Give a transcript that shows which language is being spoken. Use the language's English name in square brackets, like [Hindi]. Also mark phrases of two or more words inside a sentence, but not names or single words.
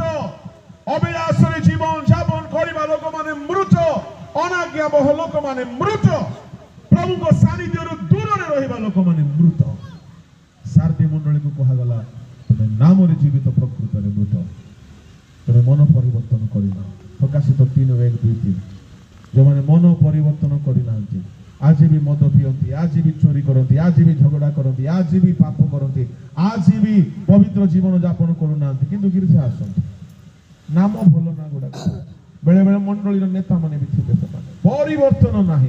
[Odia] ଅବିଳାସରେ ଜୀବନ ଯାପନ କରିବା ଲୋକମାନେ ମୃତ। ଅନାଜ୍ଞା ବହ ଲୋକମାନେ ମୃତ। ପ୍ରଭୁଙ୍କ ସାନ୍ନିଧ୍ୟରୁ ଦୂରରେ ରହିବା ଲୋକମାନେ ମୃତ। ସାରଦୀ ମଣ୍ଡଳୀକୁ କୁହାଗଲା ତୁମେ ନାମରେ ଜୀବିତ, ପ୍ରକୃତରେ ମୃତ। ତୁମି ମନ ପରିବର୍ତ୍ତନ କରିନା। প্রকাশিত 3:1-2-3 ଯେଉଁମାନେ ମନ ପରିବର୍ତ୍ତନ କରିନାହାନ୍ତି ଆଜି ବି ମଦ ପିଅନ୍ତି, ଆଜି ବି ଚୋରି କରନ୍ତି, ଆଜି ବି ଝଗଡ଼ା କରନ୍ତି, ଆଜି ବି ପାପ କରନ୍ତି, ଆଜି ବି ପବିତ୍ର ଜୀବନ ଯାପନ କରୁନାହାନ୍ତି, କିନ୍ତୁ ଗିର୍ଜା ଆସନ୍ତି। ନାମ ଭଲ ନା ଗୁଡ଼ାକ ବେଳେ ବେଳେ ମଣ୍ଡଳୀର ନେତାମାନେ ବି ଥିବେ, ସେମାନେ ପରିବର୍ତ୍ତନ ନାହିଁ।